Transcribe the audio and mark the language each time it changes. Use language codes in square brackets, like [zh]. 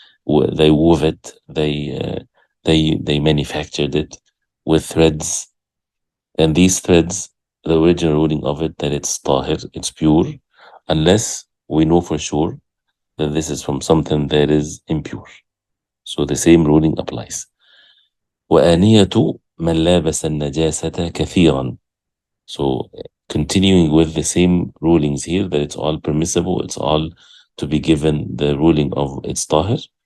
[en] They wove it, they manufactured it with threads. And these threads, the original ruling of it, that it's tahir, it's pure, unless we know for sure that this is from something that is impure. So the same ruling applies. [ar] وآنية من لابس النجاسة كثيرا. [en] So continuing with the same rulings here, that it's all permissible, it's all to be given the ruling of it's tahir.